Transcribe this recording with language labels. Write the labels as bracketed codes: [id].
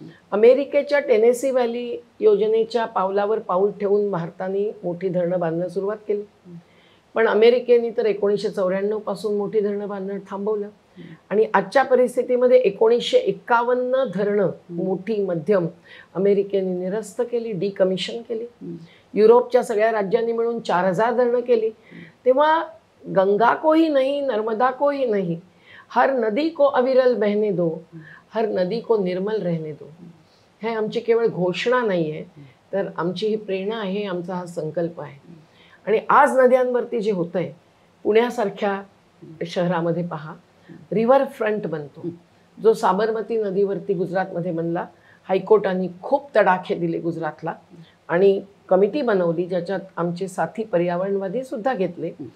[mr] अमेरिकेच्या Tennessee valley योजनेच्या पावलावर पाऊल ठेवून भारताने मोठी धरणं बांधणं सुरुवात केली, पण अमेरिकेने तर 1994 पासून मोठी धरणं बांधणं थांबवलं. आणि आजच्या परिस्थितीमध्ये 1951 धरणं मोठी मध्यम अमेरिकेने निरस्त केली, डिकमिशन केली. युरोपच्या सगळ्या राज्यांनी मिळून 4000 धरणं केली. [hi] तेव्हा गंगा को ही नहीं, नर्मदा को ही नहीं, हर नदी को अविरल बहने दो, हर नदी को निर्मल रहने दो. [mr] हे आमची केवळ घोषणा नाही आहे, तर आमची ही प्रेरणा आहे, आमचा हा संकल्प आहे. आणि आज नद्यांवरती जे होतं आहे, पुण्यासारख्या शहरामध्ये पहा, रिव्हर फ्रंट बनतो, जो साबरमती नदीवरती गुजरातमध्ये बनला. हायकोर्टाने खूप तडाखे दिले गुजरातला आणि कमिटी बनवली, ज्याच्यात आमचे साथी पर्यावरणवादी सुद्धा घेतले.